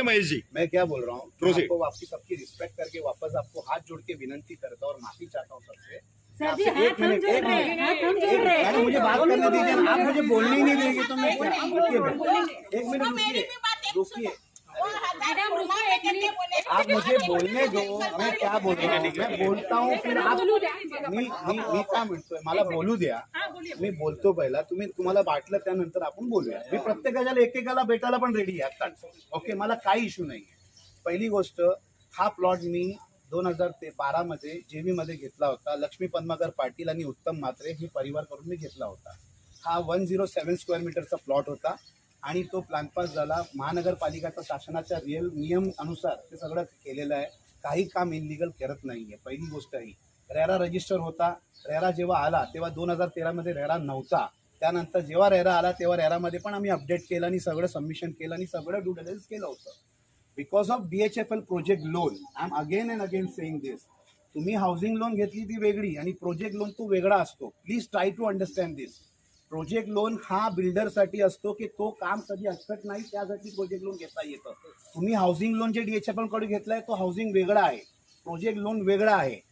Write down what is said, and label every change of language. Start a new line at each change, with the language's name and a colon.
Hindi: Sir. Mahesh ji, मैं क्या बोल रहा हूँ, मैं
English: Proceed।
Hindi: आपको आपकी सबकी रिस्पेक्ट करके वापस आपको हाथ जोड़ के विनंती करता हूँ और माफी चाहता हूँ सबसे। सर जी, एक मिनट मैडम, मुझे बात करने दीजिए। आप मुझे बोलने ही नहीं देंगे तो मैं क्या? एक मिनट रुकिए। मैडम रुकिए, आप मुझे बोलने दो, मैं क्या बोल रहा हूँ, मैं बोलता हूँ फिर आप
Marathi: मी काय म्हणतोय, मला बोलू द्या, मी बोलतो पहिला, तुम्हाला वाटलं त्यानंतर आपण बोलूया. मी प्रत्येकाला एकेकाला भेटायला पण रेडी आहे आता. ओके, मला काही इश्यू नाही. पहिली गोष्ट, हा प्लॉट मी 2012 मध्ये जेवी मध्ये घेतला होता. लक्ष्मी पद्माकर पाटील आणि उत्तम म्हात्रे हे परिवार करून मी घेतला होता. हा 107 स्क्वेअर मीटरचा प्लॉट होता आणि तो प्लॅन पास झाला. महानगरपालिकाच्या शासनाच्या रिअल नियम अनुसार ते सगळं केलेलं आहे. काही काम इनलिगल करत नाहीये. पहिली गोष्ट ही रेरा रजिस्टर होता. रेरा जेव्हा आला तेव्हा 2013 मध्ये रेरा नव्हता. त्यानंतर जेव्हा रेरा आला तेव्हा रेरामध्ये पण आम्ही अपडेट केलं आणि सगळं सबमिशन केलं आणि सगळं ड्यू डिलिजन्स केलं होतं.
English: Because of DHFL project loan, I am again and again saying this.
Marathi: तुम्ही हाऊसिंग लोन घेतली ती वेगळी आणि प्रोजेक्ट लोन तो वेगळा असतो.
English: Please try to understand this.
Marathi: Project loan हा बिल्डरसाठी असतो की तो काम कधी अटकत नाही, त्यासाठी प्रोजेक्ट लोन घेता येतं. तुम्ही हाऊसिंग लोन जे DHFL कडे घेतलाय तो हाऊसिंग वेगळा आहे, प्रोजेक्ट लोन वेगळा आहे.